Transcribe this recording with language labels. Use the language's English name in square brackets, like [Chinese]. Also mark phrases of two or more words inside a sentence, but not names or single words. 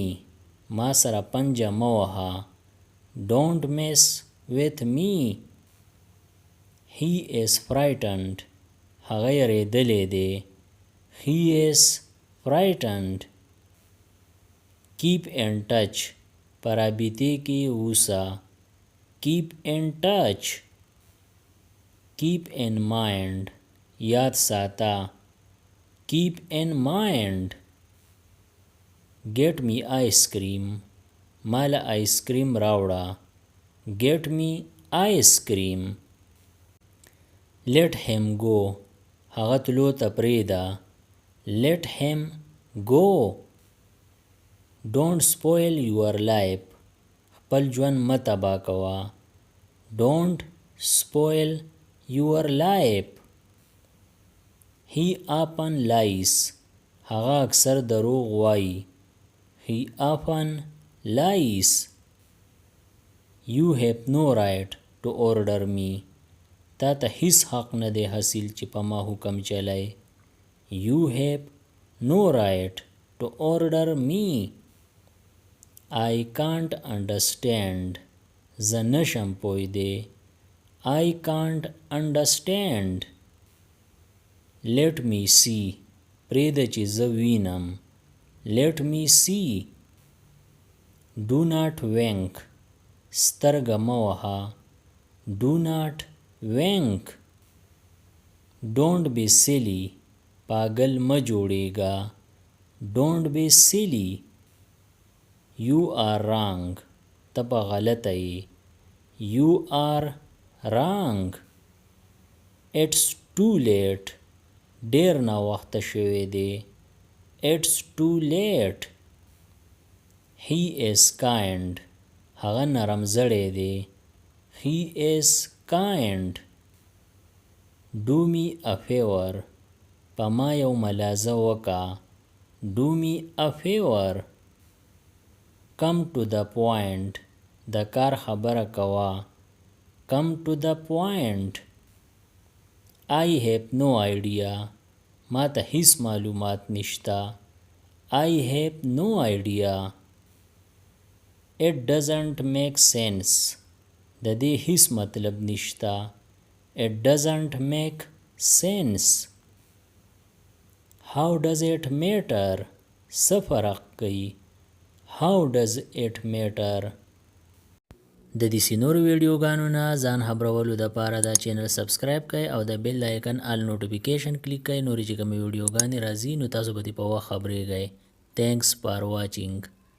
[Pashto] ما سره پنجه مه وهه. [English] Don't mess with me. He is frightened. [Pashto] هغه یریدلی دی. [English] He is frightened. Keep in touch. [Pashto] په رابطې کې اوسه. [English] Keep in touch. Keep in mind. [Pashto] یاد ساته. [English] Keep in mind. Get me ice cream. [Pashto] مال ice cream راوړه. [English] Get me ice cream. Let him go. [Pashto] هغه تلو ته پرېږده. [English] Let him go. Don't spoil your life. [Pashto] خپل ژوند مه تباه کوه. [English] Don't spoil your life. He often lies. [Pashto] هغه اکثر دروغ وایي. [English] He often lies. You have no right to order me. [Pashto] تا ته هیڅ حق نه دی حاصل چې په ما حکم چلای. [English] You have no right to order me. I can't understand. [Pashto] زه نشم پوهېدی. [English] I can't understand. Let me see. [Pashto] پرېږده چې زه وینم. [English] Let me see. Do not wink. [Pashto] سترګه مه وهه. [English] Do not wink. Don't be silly. [Pashto] پاگل مه جوړېږه. [English] Don't be silly. You are wrong. [Pashto] ته په غلطه یې. [English] You are wrong. It's too late. [Pashto] ډېر ناوخته شوی دی. [English] It's too late. He is kind. [Pashto] هغه نرم زړی دی. [English] He is kind. Do me a favor. [Pashto] په ما یو ملازه وکړه. [English] Do me a favor. Come to the point. [Pashto] د کار خبره کوه. [English] Come to the point. I have no idea. [Pashto] ما ته هیڅ معلومات نشته. [English] I have no idea. It doesn't make sense. [Pashto] د دې هیڅ مطلب نشته. [English] It doesn't make sense. How does it matter? [Pashto] څه فرق کوي. [English] How does it matter? [Pashto] د دې نورو ویډیوګانو نه ځان خبرولو دپاره دا چینل سبسکرایب کړئ او د [English] bell icon all notification [Pashto] کلیک کړئ. نورې چې کومې ویډیوګانې راځي نو تاسو به دې په وخت خبرېږئ. [English] Thanks for watching.